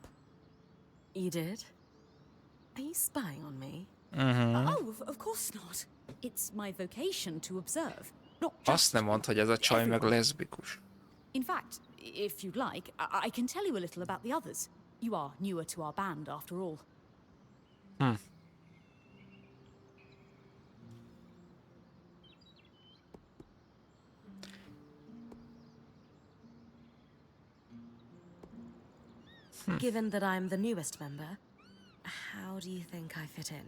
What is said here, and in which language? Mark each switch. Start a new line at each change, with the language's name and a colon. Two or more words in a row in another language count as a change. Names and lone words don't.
English: You did? Are you spying on me? Oh, of course not. It's my vocation to observe. Not just
Hungarian: Azt nem mondd, hogy ez a csaj meg
English: everyone.
Hungarian: leszbikus.
English: In fact, if you'd like, I can tell you a little about the others. You are newer to our band, after all. Given that I'm the newest member, how do you think I fit in?